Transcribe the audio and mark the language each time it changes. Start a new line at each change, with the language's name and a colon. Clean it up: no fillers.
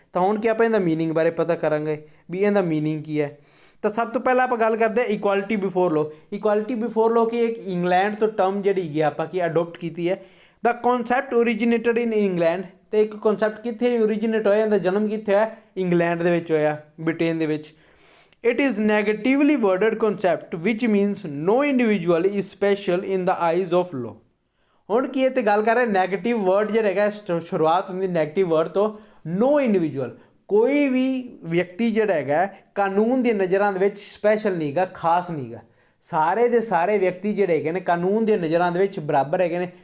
Punjabi: ਤਾਂ ਹੁਣ ਕੀ ਆਪਾਂ ਇਹਦਾ ਮੀਨਿੰਗ ਬਾਰੇ ਪਤਾ ਕਰਾਂਗੇ ਵੀ ਇਹਦਾ ਮੀਨਿੰਗ ਕੀ ਹੈ। ਤਾਂ ਸਭ ਤੋਂ ਪਹਿਲਾਂ ਆਪਾਂ ਗੱਲ ਕਰਦੇ ਹਾਂ ਇਕੁਐਲਿਟੀ ਬਿਫੋਰ ਲੋ। ਇਕੁਐਲਿਟੀ ਬਿਫੋਰ ਲੋ ਕਿ ਇੱਕ ਇੰਗਲੈਂਡ ਤੋਂ ਟਰਮ ਜਿਹੜੀ ਹੈਗੀ ਆਪਾਂ ਕੀ ਅਡੋਪਟ ਕੀਤੀ ਹੈ।
English: ਦਾ concept originated in England.
Punjabi: ਅਤੇ ਇੱਕ ਕਨਸੈਪਟ ਕਿੱਥੇ ਓਰੀਜੀਨੇਟ ਹੋਇਆ ਇਹਦਾ ਜਨਮ ਕਿੱਥੇ ਹੋਇਆ? ਇੰਗਲੈਂਡ ਦੇ ਵਿੱਚ ਹੋਇਆ, ਬ੍ਰਿਟੇਨ ਦੇ ਵਿੱਚ।
English: It is negatively worded concept which means no individual is special in the eyes of law।
Punjabi: ਹੁਣ ਕੀ ਇੱਥੇ ਗੱਲ ਕਰ ਰਹੇ ਨੈਗੇਟਿਵ ਵਰਡ ਜਿਹੜਾ ਹੈਗਾ ਸ਼ੁਰੂਆਤ ਹੁੰਦੀ ਨੈਗੇਟਿਵ ਵਰਡ ਤੋਂ। ਨੋ ਇੰਡੀਵਿਜੂਅਲ ਕੋਈ ਵੀ ਵਿਅਕਤੀ ਜਿਹੜਾ ਹੈਗਾ ਕਾਨੂੰਨ ਦੀ ਨਜ਼ਰਾਂ ਦੇ ਵਿੱਚ ਸਪੈਸ਼ਲ ਨਹੀਂ ਹੈਗਾ, ਖਾਸ ਨਹੀਂ ਹੈਗਾ। ਸਾਰੇ ਦੇ ਸਾਰੇ ਵਿਅਕਤੀ ਜਿਹੜੇ ਹੈਗੇ ਨੇ ਕਾਨੂੰਨ ਦੀਆਂ ਨਜ਼ਰਾਂ ਦੇ ਵਿੱਚ ਬਰਾਬਰ ਹੈਗੇ ਨੇ।